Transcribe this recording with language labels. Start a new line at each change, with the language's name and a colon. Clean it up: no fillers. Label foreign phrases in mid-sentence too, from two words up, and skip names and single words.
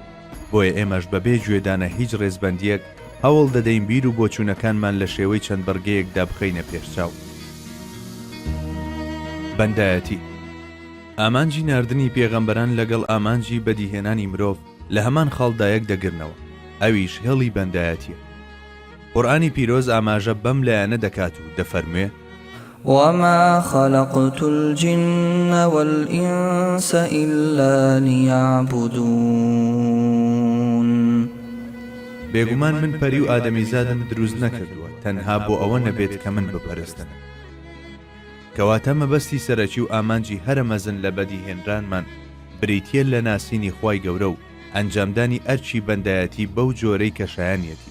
Central Kurdish: بۆیە ئێمەش بەبێ گوێدانە هیچ ڕێزبەندیەک هەوڵ دەدەین بیر و بۆچوونەکانمان لە شێوەی چەند بەرگەیەکدا بخەینە پێشچاو. بەندایەتی ئامانجی ناردنی پێغەمبەران لەگەڵ ئامانجی بەدیهێنانی مرۆڤ لە هەمان خاڵدایەک دەگرنەوە، ئەویش هێڵی بەندایەتیە. قورئانی پیرۆز ئاماژە بەم لایەنە دەکات و دەفەرموێ:
Arabic: وما خلقت الجن والإنس إلا ليعبدون.
Central Kurdish: بێگومان من پەری و ئادەمیزادم دروست نەکردووە تەنها بۆ ئەوە نەبێت کە من بپەرستن. کەواتە مەبەستی سەرەکی و ئامانجی هەرە مەزن لە بەدیهێنرانمان بریتیە لە ناسینی خوای گەورە و ئەنجامدانی ئەرچی بەندایەتی بەو جۆرەی کە شایانیەتی.